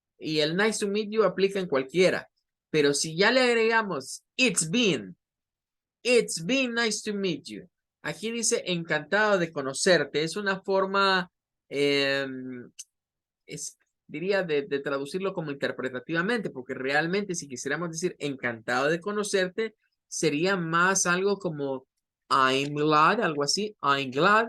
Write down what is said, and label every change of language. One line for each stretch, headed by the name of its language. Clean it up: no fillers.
Spanish: Y el
English: nice to meet you
Spanish: aplica en cualquiera. Pero si ya le agregamos
English: it's been nice to meet you.
Spanish: Aquí dice encantado de conocerte. Es una forma, diría, de traducirlo como interpretativamente, porque realmente si quisiéramos decir encantado de conocerte, sería más algo como
English: I'm glad,
Spanish: algo así. I'm glad.